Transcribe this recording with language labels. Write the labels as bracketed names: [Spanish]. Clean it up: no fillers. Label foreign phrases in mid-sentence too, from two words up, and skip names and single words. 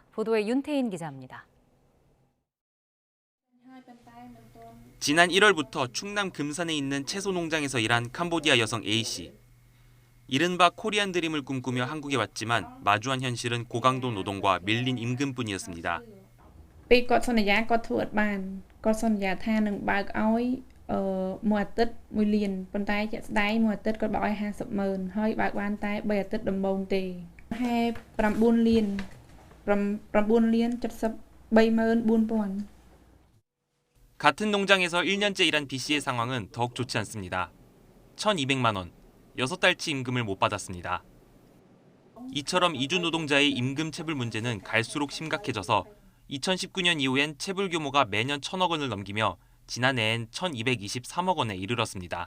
[Korean] 보도에 윤태인 기자입니다. 지난 1월부터 충남 금산에 있는 채소 농장에서 일한 캄보디아 여성 A씨. 이른바 코리안 드림을 꿈꾸며 한국에 왔지만 마주한 현실은 고강도 노동과 밀린 임금뿐이었습니다. [Khmer] ពេលគាត់សន្យាគាត់ធ្វើអត់បានគាត់សន្យាថានឹងបើកឲ្យមួយអាទិត្យ1លានប៉ុន្តែជាក់ស្ដែងមួយអាទិត្យគាត់បើកឲ្យ 50,000 ហើយបើកបានតែ3អាទិត្យដំបូងទេហើយ 9 លាន 73,400,000 [Korean] 같은 농장에서 1년째 일한 B씨의 상황은 더욱 좋지 않습니다. 1,200만 원, 6달치 임금을 못 받았습니다. 이처럼 이주 노동자의 임금 체불 문제는 갈수록 심각해져서 2019년 이후엔 체불 규모가 매년 1,000억 원을 넘기며 지난해엔 1,223억 원에 이르렀습니다.